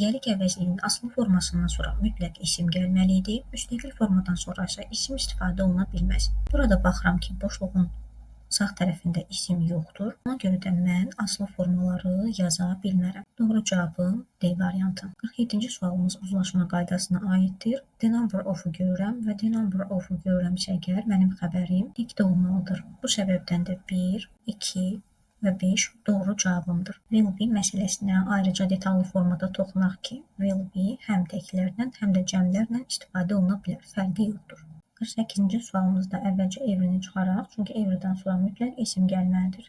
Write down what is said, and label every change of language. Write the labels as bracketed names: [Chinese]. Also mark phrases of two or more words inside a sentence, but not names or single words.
[Azerbaijani] Yelik əvəzliyinin aslı formasından sonra mütləq isim gəlməli idi. Müstəqil formadan sonra isə isim istifadə oluna bilməz. Burada baxıram ki, boşluğun sağ tərəfində isim yoxdur. Ona görə də mən aslı formaları yaza bilmərəm. Doğru cavabım D variantı. 47-ci sualımız uzlaşma qaydasına aiddir. [English] The number of-u [Azerbaijani] görürəm və [English] the number of-u [Azerbaijani] görürəmsə əgər mənim xəbərim dikdə olmalıdır. Bu səbəbdən də 1, 2 və 5 doğru cavabımdır. [English] Will be [Azerbaijani] məsələsinə ayrıca detallı formada toxunaq ki, [English] will be [Azerbaijani] həm təklərlə, həm də cəmlərlə istifadə oluna bilər. Fərqi yoxdur. 48-ci sualımızda əvvəlcə everini çıxaraq, çünki everdən sonra mütləq isim gəlməlidir.